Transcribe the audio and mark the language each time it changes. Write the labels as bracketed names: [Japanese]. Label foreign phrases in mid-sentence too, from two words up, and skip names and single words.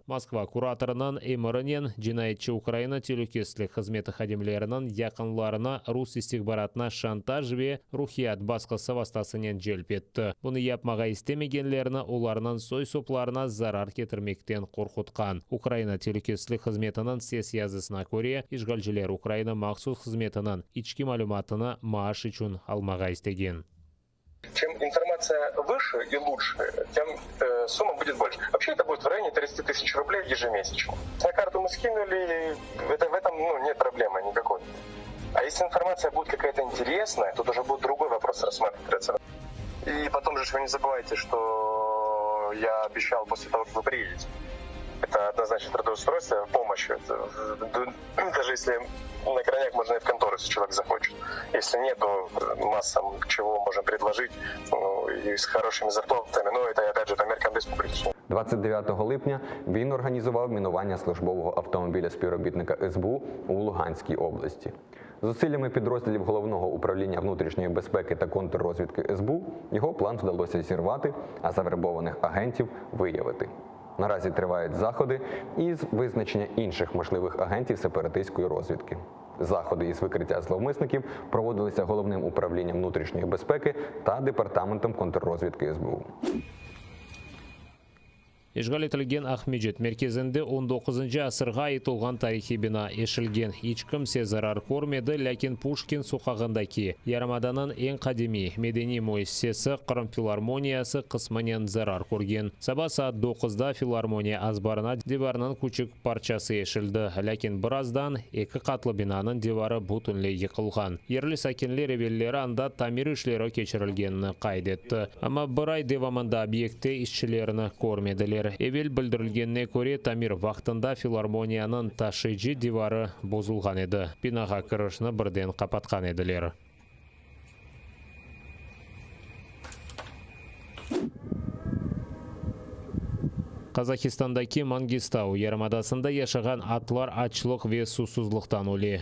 [Crimean Tatar] Moskva kuratorunun emrinen cinayetçi Ukraina Tehlükesizlik Hizmeti xadimlerinin yakınlarına Rus istihbaratına şantaj ve ruhiyat baskısı vasıtasымен jelp etdi. Bunu yapmağa istemegenlerini onlarının soy-soplarına zarar getirmekten korkutkan. Ukraina Tehlükesizlik Hizmeti'nin ses yazısına göre işgalciler Ukraina махсус хизметінің içki malumatını maaş için almağa istegen. [Russian] Чем информация выше и лучше, тем сумма будет больше. Вообще это будет в районе 30 тысяч рублей ежемесячно. На карту мы скинули, в этом нет проблемы никакой. А если информация будет какая-то интересная, тут уже будет другой вопрос рассматриваться. И потом же вы не забывайте, что я обещал после того, как вы приедете. Это однозначно трудоустройство, помощь. Даже если на крайняк можно и в контору, если человек захочет. Если нет, то масса чего можем предложить, и с хорошими зарплатами. Но это, опять же, по меркам республики. [Ukrainian] 29 липня він організував мінування службового автомобіля співробітника СБУ у Луганській області. Зусиллями підрозділів Головного управління внутрішньої безпеки та контррозвідки СБУ його план вдалося зірвати, а завербованих агентів виявити. Наразі тривають заходи із визначення інших можливих агентів сепаратистської розвідки. Заходи із викриття зловмисників проводилися Головним управлінням внутрішньої безпеки та Департаментом контррозвідки СБУ. [Crimean Tatar] Işgal etilgen Ahmedjet merkezinde 19 asırga ait olgan tarihi bina eşilgen. Hiç kimse zarar görmedi, lakin Pushkin soqağındaki Yaramadanın en kadimi medeni müessesesi Qrim Filarmoniyası qismanen zarar görgen. Sabah saat 9'da Filarmoniya azbarına divarının küçük parçası eşildi, lakin birazdan iki katlı binanın divarı butunlay yıkılgan. Yerli sakinler evvelleri anda tamir işleri keçirilgenini kaydetti. Ama bir ay devamında obyektde işçilerini görmediler. Evvel bildirilgenine göre tamir vaqtında Filarmoniyanın taşıyıcı divarı bozulgan edi. Binaga kirishni birden kapatgan ediler. Казахстандагы Мангистау ярымадасында яшаган атлар ачлык ве сусузлуктан өле.